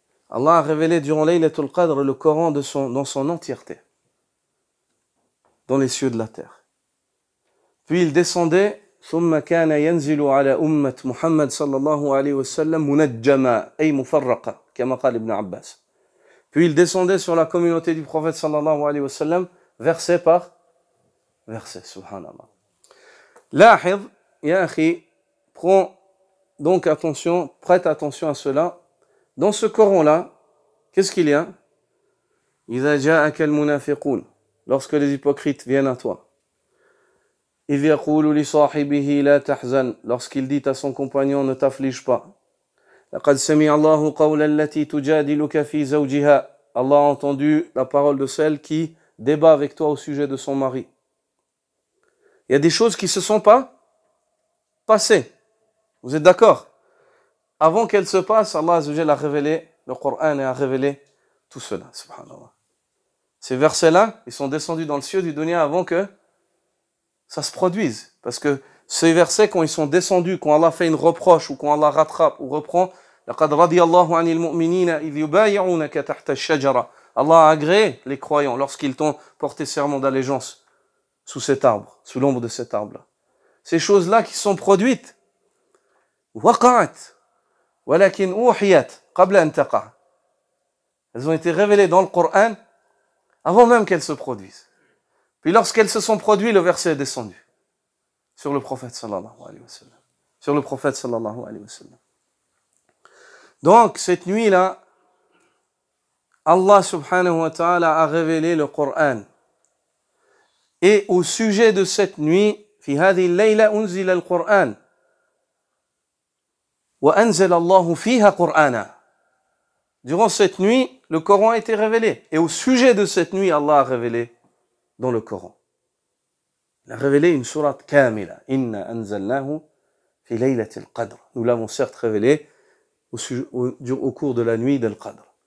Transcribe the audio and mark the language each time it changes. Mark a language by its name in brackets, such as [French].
[French] Allah a révélé durant Laylatul Qadr le Coran dans son entièreté, dans les cieux de la terre. Puis il descendait, [Arabic] ثم كان ينزل على أمة محمد صلى الله عليه وسلم منجما أي مفرقة كما قال ابن عباس. [French] Puis il descendait sur la communauté du prophète sallallahu alayhi wa sallam, verset par verset, subhanallah. Lahid, ya akhi, prends donc attention, prête attention à cela. Dans ce Coran-là, qu'est-ce qu'il y a? [Arabic] إذا جاءك المنافقون, [French] lorsque les hypocrites viennent à toi. [Arabic] إذ يقول لصاحبه لا تحزن, [French] lorsqu'il dit à son compagnon ne t'afflige pas. [Arabic] لقد سمع الله قول التي تجادلك في زوجها. [French] Allah a entendu la parole de celle qui débat avec toi au sujet de son mari. Il y a des choses qui ne se sont pas passées. Vous êtes d'accord? Avant qu'elles se passent, Allah Azza wa Jalla a révélé le Coran et a révélé tout cela. Subhanallah. Ces versets-là, ils sont descendus dans le ciel du dunya avant que ça se produise. Parce que ces versets, quand ils sont descendus, quand Allah fait une reproche ou quand Allah rattrape ou reprend, [Arabic] لَقَدْ رَضِيَ اللَّهُ عَنِ الْمُؤْمِنِينَ إِذْ يُبَايِعُونَكَ تَحْتَ الشَّجَرَةِ. [French] Allah a agréé les croyants lorsqu'ils t'ont porté serment d'allégeance sous cet arbre, sous l'ombre de cet arbre-là. Ces choses-là qui sont produites, [Arabic] وَقَعَتْ وَلَكِنْ أُوحِيَتْ قَبْلَ أَنْ تَقَعَ. [French] Elles ont été révélées dans le Coran avant même qu'elles se produisent. Puis lorsqu'elles se sont produites, le verset est descendu sur le prophète sallallahu alayhi wa sallam. Sur le prophète sallallahu alayhi wa sallam. Donc, cette nuit-là, Allah subhanahu wa ta'ala a révélé le Coran. Et au sujet de cette nuit, [Arabic] في هذه الليلة أنزل القرآن وأنزل الله فيها قرآنا. [French] Durant cette nuit, le Coran a été révélé. Et au sujet de cette nuit, Allah a révélé dans le Coran. Il a révélé une sourate kamila. [Arabic] Inna anzalnahu fi laylatil qadr. [French] Nous l'avons certes révélé au cours de la nuit del Qadr.